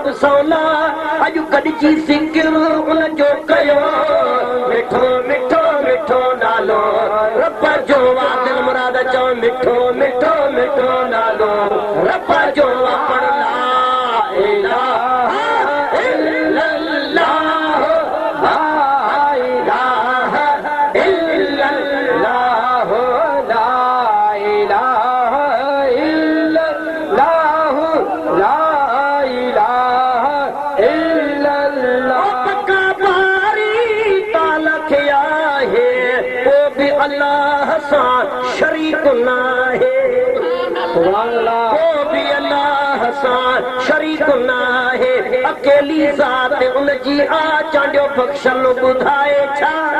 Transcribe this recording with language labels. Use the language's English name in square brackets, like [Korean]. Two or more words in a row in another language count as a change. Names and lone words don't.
[Sindhi] सौला अॼु कॾिजी सिकिर उन जो कयो मिठो मिठो मिठो नालो रब जो दिल मुराद चओ मिठो मिठो मिठो नालो रब जो पढ़ [Arabic] لا إله إلا الله لا إله إلا الله لا إله إلا الله لا إله إلا الله [Sindhi] पक्का बारी ताल खे आहे को बि अल्लाह सां शरीक न आहे को भी अल्लाह सां शरीक न आहे अकेली ज़ात उन जी आ चांडियो बख़्शल ॿुधाए छा